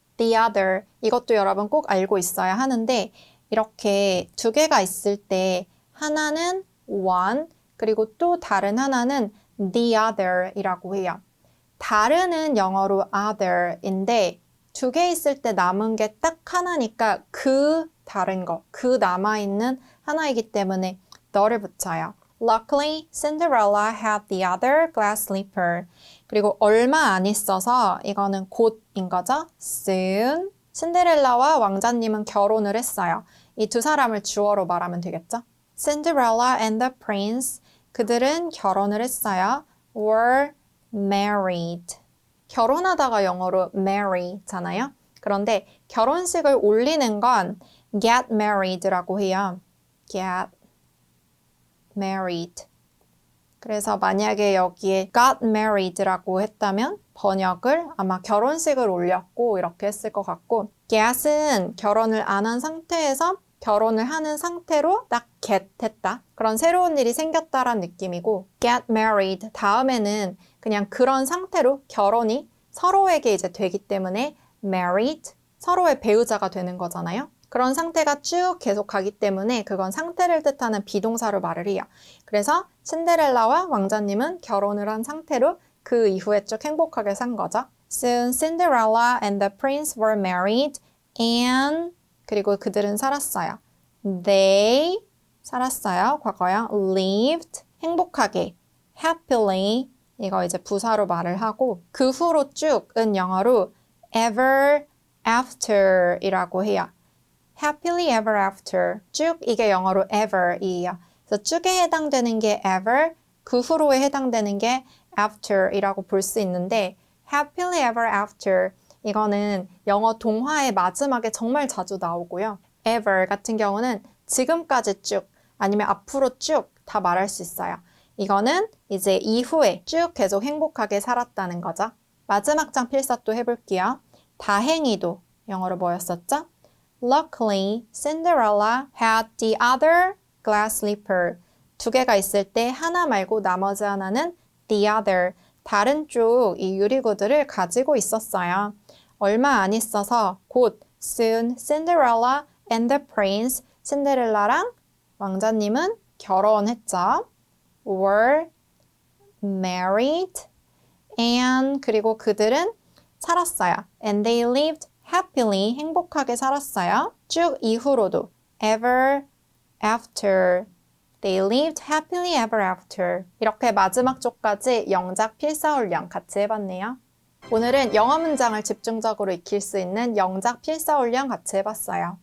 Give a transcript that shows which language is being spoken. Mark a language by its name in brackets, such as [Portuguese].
[Korean] the other 이것도 여러분 꼭 알고 있어야 하는데 이렇게 두 개가 있을 때 하나는 one 그리고 또 다른 하나는 the other 이라고 해요. 다른은 영어로 other인데 두 개 있을 때 남은 게 딱 하나니까 그 다른 거, 그 남아있는 하나이기 때문에 the를 붙여요. [English] Luckily, Cinderella had the other glass slipper. [Korean] 그리고 얼마 안 있어서 이거는 곧인 거죠. [English] Soon. [Korean] 신데렐라와 왕자님은 결혼을 했어요. 이 두 사람을 주어로 말하면 되겠죠. [English] Cinderella and the prince. [Korean] 그들은 결혼을 했어요. [English] Were married. [Korean] 결혼하다가 영어로 marry잖아요. 그런데 결혼식을 올리는 건 get married라고 해요. [English] get married. [Korean] 그래서 만약에 여기에 got married라고 했다면 번역을 아마 결혼식을 올렸고 이렇게 했을 것 같고 get은 결혼을 안 한 상태에서 결혼을 하는 상태로 딱 get 했다. 그런 새로운 일이 생겼다라는 느낌이고 get married 다음에는 그냥 그런 상태로 결혼이 서로에게 이제 되기 때문에 married 서로의 배우자가 되는 거잖아요. 그런 상태가 쭉 계속 가기 때문에 그건 상태를 뜻하는 비동사로 말을 해요. 그래서 신데렐라와 왕자님은 결혼을 한 상태로 그 이후에 쭉 행복하게 산 거죠. [English] Soon Cinderella and the prince were married and [Korean] 그리고 그들은 살았어요. They 살았어요. 과거형 lived 행복하게 happily 이거 이제 부사로 말을 하고 그 후로 쭉은 영어로 ever after 이라고 해요. happily ever after 쭉 이게 영어로 ever이에요. 그래서 쭉에 해당되는 게 ever 그 후로에 해당되는 게 after 이라고 볼 수 있는데 happily ever after 이거는 영어 동화의 마지막에 정말 자주 나오고요. ever 같은 경우는 지금까지 쭉 아니면 앞으로 쭉 다 말할 수 있어요. 이거는 이제 이후에 쭉 계속 행복하게 살았다는 거죠. 마지막 장 필사 또 해볼게요. 다행히도 영어로 뭐였었죠? [English] Luckily, Cinderella had the other glass slipper. [Korean] 두 개가 있을 때 하나 말고 나머지 하나는 the other, 다른 쪽 이 유리구두를 가지고 있었어요. 얼마 안 있어서 곧 [English] soon Cinderella and the prince, [Korean] 신데렐라랑 왕자님은 결혼했죠. [English] were married and [Korean] 그리고 그들은 살았어요. [English] and they lived happily [Korean] 행복하게 살았어요. 쭉 이후로도 [English] ever after they lived happily ever after [Korean] 이렇게 마지막 쪽까지 영작 필사훈련 같이 해봤네요. 오늘은 영어 문장을 집중적으로 익힐 수 있는 영작 필사훈련 같이 해봤어요.